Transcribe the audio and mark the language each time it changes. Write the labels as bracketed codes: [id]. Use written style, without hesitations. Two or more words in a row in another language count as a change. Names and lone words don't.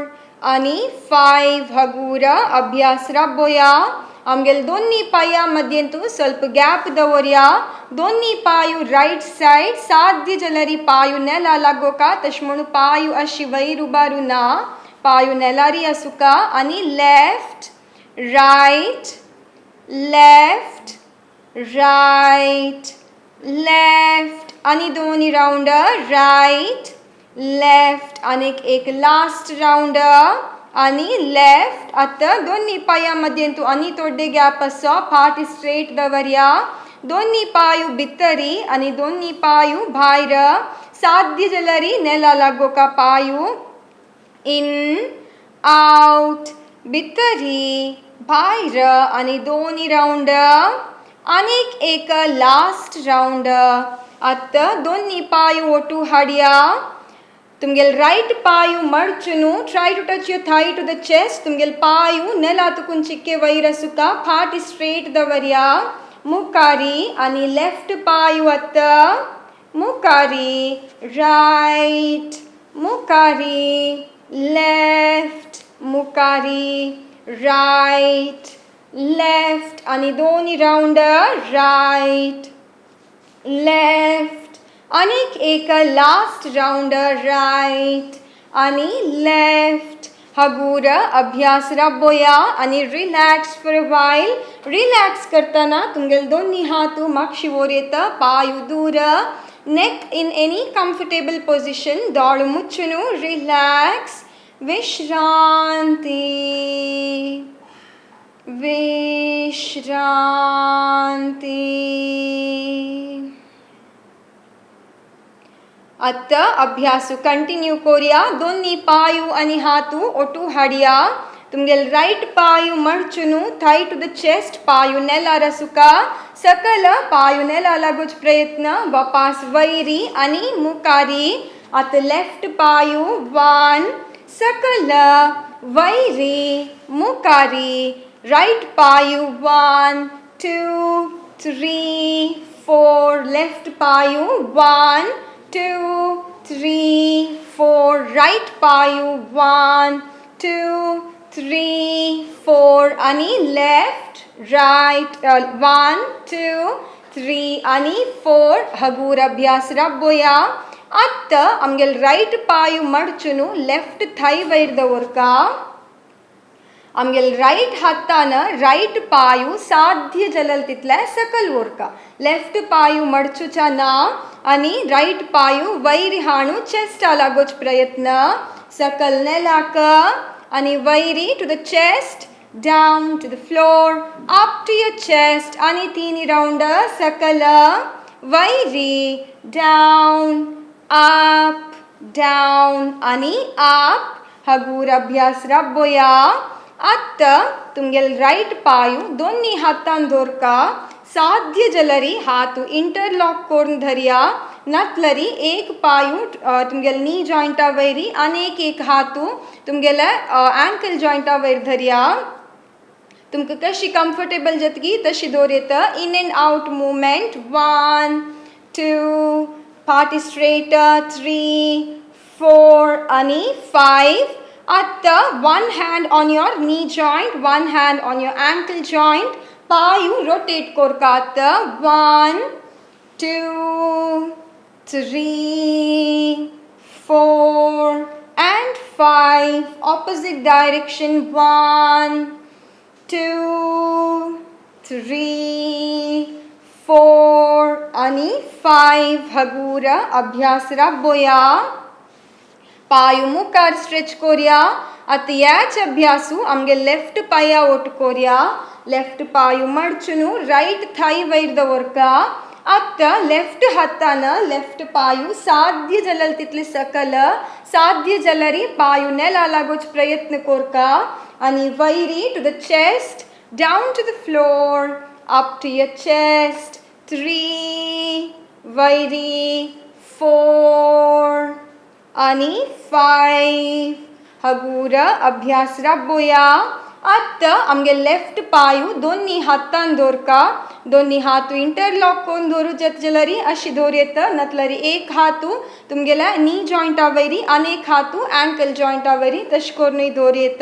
[kok] आणि 5 हगूरा अभ्यास राबोया आमगेल दोन्ही पाया मध्येंतू ಸ್ವಲ್ಪ गॅप दवरया दोन्ही पायू [en] right side [kok] साध्य जाल्यार पायू नेला लागोका तश म्हणू पायू अशी वयर उबारू ना पायू नेलारी आसुका आणि [en] left right [kok] लेफ्ट आणि दोन्ही [en] round right left [kok] आणि एक [en] last round [kok] आणि लेफ्ट आता दोन्ही पायामध्ये तू आणि थोडे गॅप असो फाटी स्ट्रेट दवरया दोन्ही पायू भितरी आणि दोन्ही पायू भायर साध्य जाल्यार नेला लागोका पायू [en] in out [kok] भितरी भायर आणि दोन्ही राउंड आनीक एक [en] last round [kok] आता दोन्ही पायू ओटू हाडया तुमगेल राइट पायू मडचुनु [en] try to touch your thigh to the chest [kok] तुमगेल पायू नेला तुकुन चिक्के वयर आसुका फाटी स्ट्रेट दवरया मुखारी आणि लेफ्ट पायू आत्ता मुखारी राइट मुखारी लेफ्ट मुखारी राइट लेफ्ट आणि दोन्ही [en] round right left [kok] अनेक एक [en] last round right [kok] आणि लेफ्ट हगूर अभ्यास राबोया आणि [en] relax for a while relax [kok] करताना तुमगेल दोन्ही हातू मागशी वर येता पायू दूर [en] neck in any comfortable position [kok] दोळ मुच्चुनु रिलॅक्स विश्रांती आता अभ्यासू कंटिन्यू करूया दोन्ही पायू आणि हातू ओटू हाडया तुमगेल राइट पायू मडचुनु [en] thigh to the chest [kok] पायू नेला रसुका सकल पायू नेला लागोच प्रयत्न वापास वैरी आणि मुखारी आता लेफ्ट पायू 1 सकल वैरी मुखारी राइट पायू 1 2 3 4 लेफ्ट पायू 1 2 3 4 right पायू 1 2 3 4 आणि [en] left right [kok] 1 2 3 आणि 4 हगूर अभ्यास राबोया आत्ता आमगेल राइट पायू मडचुनु [en] left thigh [kok] वयर दवरका आमगेल राइट हातान राइट पायू साध्य जाल्यार तितले सकल उरका लेफ्ट पायू मडचुचा ना आणि राइट पायू वैर हाणू चेस्टा लागोच प्रयत्न सकल नेलाक आणि वैरी [en] to the chest down to the floor, up to your chest, [kok] आणि 3 राउंड सकल वैरी, [en] down, up, down, आणि up, [kok] हगूर अभ्यास राबोया. आता तुमगेल राईट पायू दोन्ही हातान दोरका साध्य जलरी हातू इंटरलॉक करून धरिया. नतलरी एक पायू तुमगेल नी जॉइंटा वैरी आणि एक हातू तुमगेल अँकल जॉइंटा वैर धरिया. तुमकां कशी कम्फर्टेबल जतकी तशी दोरयेत. [en] in and out movement 1 2 पार्टी स्ट्रेट 3 4 आणि 5. आता one hand on your knee joint, one hand on your ankle joint. [kok] पायू रोटेट कोरका. आता 1 2 3 4 and 5. [en] Opposite direction 1 2 3 4 आणि 5. [kok] हगूर अभ्यास राबोया. पायू मुखार स्ट्रेच कोरिया. आता याच अभ्यासू आमगे लेफ्ट पाया ओट कोरिया. लेफ्ट पायू मडचुनु [en] right thigh [kok] वैर दवरका. आता लेफ्ट हातान लेफ्ट पायू साध्य जलल तितले सकल साध्य जलरी पायू नेला लागोच प्रयत्न कोरका. आणि वैरी [en] to the chest, down to the floor, up to your chest. [kok] 3 वैरी 4 आणि 5. हगूर अभ्यास राबोया. आता आमगे लेफ्ट पायू दोन्ही हातान दोरका. दोन्ही हातू इंटरलॉक करून दोरू जलरी अशी दोरयेत. नतलरी एक हातू तुमगेला नी जॉइंटा वैरी आणि एक हातू अँकल जॉइंटा वैरी तश करून दोरयेत.